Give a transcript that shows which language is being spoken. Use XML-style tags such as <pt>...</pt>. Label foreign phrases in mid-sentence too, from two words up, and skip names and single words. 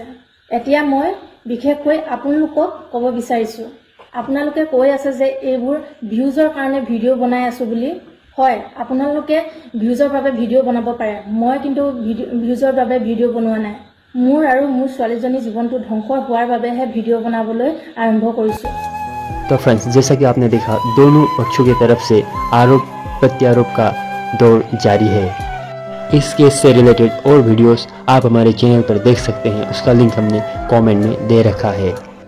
<as>এতিয়া মই বিশেষকৈ আপোনালোকক ক'ব বিচাৰিছোঁ, আপোনালোকে কৈ আছে যে এইবোৰ ভিউজৰ কাৰণে ভিডিঅ' বনাই আছোঁ বুলি। হয়, আপোনালোকে ভিউজৰ বাবে ভিডিঅ' বনাব পাৰে, মই কিন্তু ভিউজৰ বাবে ভিডিঅ' বনোৱা নাই। মোৰ আৰু মোৰ ছোৱালীজনীৰ জীৱনটো ধ্বংস হোৱাৰ বাবেহে ভিডিঅ' बनाবলৈ आरंभ কৰিছোঁ।</as> <hi>तो फ्रेंड्स, जैसा कि आपने देखा, दोनों पक्षों की तरफ से आरोप प्रत्यारोप का दौर जारी है। इस केस से रिलेटेड और वीडियोस आप हमारे चैनल पर देख सकते हैं, उसका लिंक हमने कमेंट में दे रखा है।</hi>